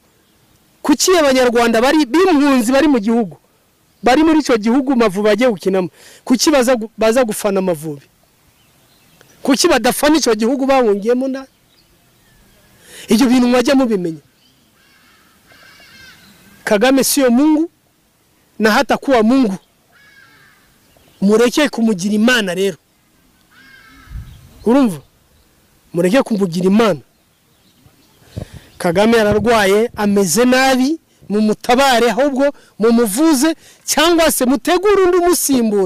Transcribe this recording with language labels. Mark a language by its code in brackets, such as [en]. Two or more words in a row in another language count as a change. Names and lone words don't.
[rw] Kuki abanyarwanda bari bimpunzi bari mu gihugu bari muri cyo gihugu Mavubi agiye gukinamo? Kuki baza gufana Mavubi? Kuki badafana icyo gihugu bahungiyemo nda? ibyo bintu mwajya mubimenya. [sw] Kagame sio Mungu na hata kuwa Mungu. [rw] Mureke kumugira Imana rero. Urumva? Mureke kumugira Imana. Kagame ararwaye, ameze nabi, mu mutabare ahubwo mu muvuze cyangwa se mutegura undi musimbura.